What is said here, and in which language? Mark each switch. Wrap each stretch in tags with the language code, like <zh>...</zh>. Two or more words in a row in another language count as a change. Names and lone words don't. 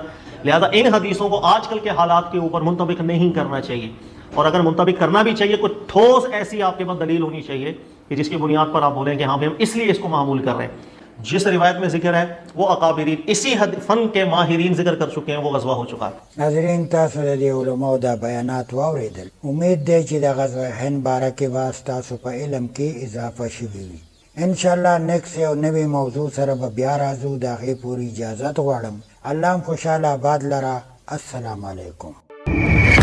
<ur>لہذا ان حدیثوں کو آج کل کے حالات کے اوپر منطبق نہیں کرنا چاہیے، اور اگر منطبق کرنا بھی چاہیے کوئی ٹھوس ایسی آپ کے پاس دلیل ہونی چاہیے کہ جس کی بنیاد پر آپ بولیں کہ ہاں ہم اس لیے اس کو معمول کر رہے ہیں. جس روایت میں ذکر ہے وہ اکابرین اسی فن کے ماہرین ذکر کر چکے ہیں، وہ غزوہ ہو چکا ہے.</ur> <ps>ناظرین، تاسو د دې علماو دا بیانات واوریدل. امید دی چې د غزوه هند باره کې به ستاسو په علم کې اضافه شوي وي. انشاءاللہ نیکسٹ یو نوی موضوع سره به بیا راځو. د هغې پورې اجازت غواړم. الله هم خوشحاله آباد لره.</ps> <ar>السلام علیکم.</ar>